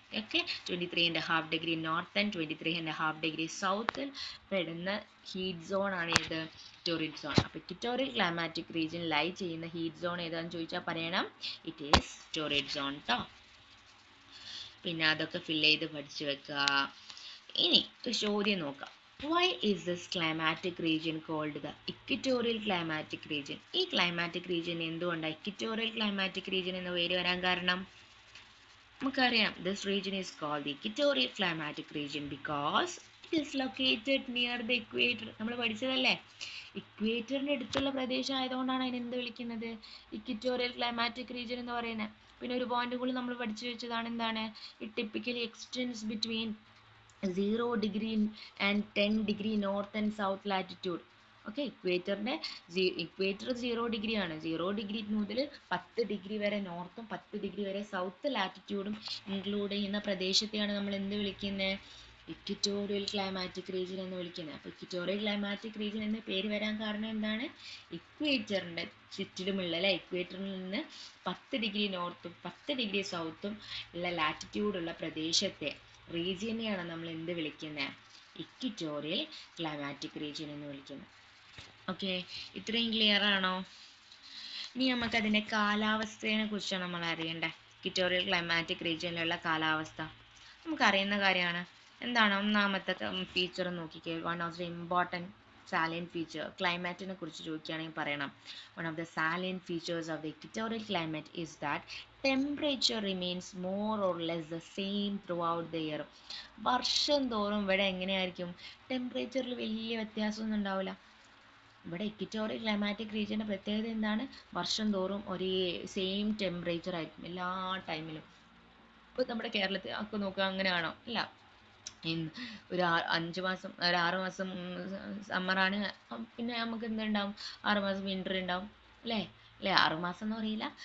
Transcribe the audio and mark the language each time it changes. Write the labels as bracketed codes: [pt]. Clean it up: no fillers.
[ml] Okay 23.5 north 23.5 സൗത്തിൽ പെടുന്ന heat zone ആണ് ഏത് ടോറിഡ് സോൺ. അപ്പോൾ ഇക്വറ്റോറിയൽ ക്ലൈമാറ്റിക് റീജിയൻ ലൈ ചെയ്യുന്ന ഹീറ്റ് സോൺ ഏതാണെന്ന് ചോദിച്ചാൽ പറയണം [en] it is torrid zone [ml] ട്ടോ. പിന്നെ അതൊക്കെ ഫില്ല് ചെയ്ത് പഠിച്ചു വെക്കുക. ഇനി ഒരു ചോദ്യം നോക്കാം. [en] Why is this climatic region called the equatorial climatic region? [ml] ഈ ക്ലൈമാറ്റിക് റീജിയൻ എന്തുകൊണ്ടാണ് ഇക്വറ്റോറിയൽ ക്ലൈമാറ്റിക് റീജിയൻ എന്ന പേര് വരാൻ കാരണം? നമുക്കറിയാം [en] this region is called the equatorial climatic region because it is located near the equator. [ml] നമ്മൾ പഠിച്ചതല്ലേ, ഇക്വേറ്ററിന്റെ അടുത്തുള്ള പ്രദേശം ആയതുകൊണ്ടാണ് അതിനെ എന്ത് വിളിക്കുന്നത്, ഇക്വറ്റോറിയൽ ക്ലൈമാറ്റിക് റീജിയൻ എന്ന് പറയുന്നത്. പിന്നെ ഒരു പോയിന്റ് കൂടി നമ്മൾ പഠിച്ചു വെച്ചതാണ്, എന്താണ്, [en] It typically extends between 0 degree and 10 degree north and south latitude. [ml] Okay, equator 0 degree ആണ്. 0 ഡിഗ്രി മുതൽ 10 ഡിഗ്രി വരെ നോർത്തും 10 ഡിഗ്രി വരെ സൗത്ത് ലാറ്റിറ്റ്യൂഡും ഇൻക്ലൂഡ് ചെയ്യുന്ന പ്രദേശത്തെയാണ് നമ്മൾ എന്ത് വിളിക്കുന്നത്, ഇക്വറ്റോറിയൽ ക്ലൈമാറ്റിക് റീജിയൻ എന്ന് വിളിക്കുന്നത്. അപ്പോൾ ഇക്വറ്റോറിയൽ ക്ലൈമാറ്റിക് റീജിയൻ എന്ന പേര് വരാൻ കാരണം എന്താണ്, ഇക്വേറ്ററിൻ്റെ ചുറ്റിലുമുള്ള അല്ലെ, ഇക്വേറ്ററിൽ നിന്ന് 10 ഡിഗ്രി നോർത്തും 10 ഡിഗ്രി സൗത്തും ഉള്ള ലാറ്റിറ്റ്യൂഡുള്ള പ്രദേശത്തെ റീജിയനെയാണ് നമ്മൾ എന്ത് വിളിക്കുന്നത്, ഇക്വറ്റോറിയൽ ക്ലൈമാറ്റിക് റീജിയൻ എന്ന് വിളിക്കുന്നത്. ഓക്കെ, ഇത്രയും ക്ലിയർ ആണോ? ഇനി നമുക്ക് അതിൻ്റെ കാലാവസ്ഥയെ കുറിച്ചാണ് നമ്മൾ അറിയേണ്ടത്. ഇക്വറ്റോറിയൽ ക്ലൈമാറ്റിക് റീജിയനിലുള്ള കാലാവസ്ഥ നമുക്കറിയുന്ന കാര്യമാണ്. എന്താണ് ഒന്നാമത്തെ ഫീച്ചർ നോക്കിക്കേ, [en] one of the important salient feature, [ml] ക്ലൈമാറ്റിനെ കുറിച്ച് ചോദിക്കുകയാണെങ്കിൽ പറയണം, [en] one of the salient features of the equatorial climate is that temperature remains more or less the same throughout the year. [ml] വർഷം തോറും ഇവിടെ എങ്ങനെയായിരിക്കും, ടെമ്പറേച്ചറിൽ വലിയ വ്യത്യാസമൊന്നും ഉണ്ടാവില്ല. ഇവിടെ ഇക്വറ്റോറിയൽ ക്ലൈമാറ്റിക് റീജിയൻ്റെ പ്രത്യേകത എന്താണ്, വർഷം തോറും ഒരേ സെയിം ടെമ്പറേച്ചർ ആയിരിക്കും എല്ലാ ടൈമിലും. ഇപ്പോൾ നമ്മുടെ കേരളത്തിൽ ഒക്കെ നോക്കുക, അങ്ങനെയാണോ? ഇല്ല. ഒരു 5 മാസം, ഒരു 6 മാസം സമ്മറാണ്, പിന്നെ നമുക്ക് എന്തുണ്ടാവും, 6 മാസം വിൻ്റർ ഉണ്ടാവും അല്ലേ. 6 മാസം എന്ന് പറയില്ല.